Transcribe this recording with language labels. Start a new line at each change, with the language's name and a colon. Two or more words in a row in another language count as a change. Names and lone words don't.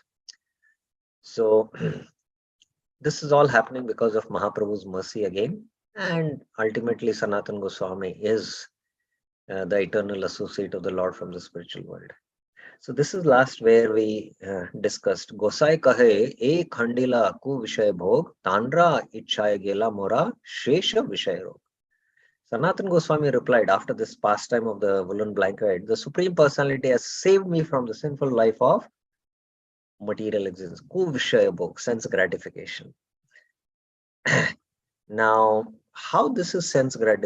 English: So this is all happening because of Mahaprabhu's mercy again, and ultimately Sanatan Goswami is the eternal associate of the Lord from the spiritual world. So this is last where we discussed
Bangla: গোসাঞি কহে এক খণ্ডিলা কু বিষয় ভোগ তন্দ্রা ইচ্ছায় গেল মোর শেষ বিষয় রোগ.
English: Sanatan Goswami replied, after this pastime of the woolen blanket, the Supreme Personality has saved me from the sinful life of material existence,
Bangla: কু বিষয় ভোগ,
English: sense gratification. Now, how this is sense gratification?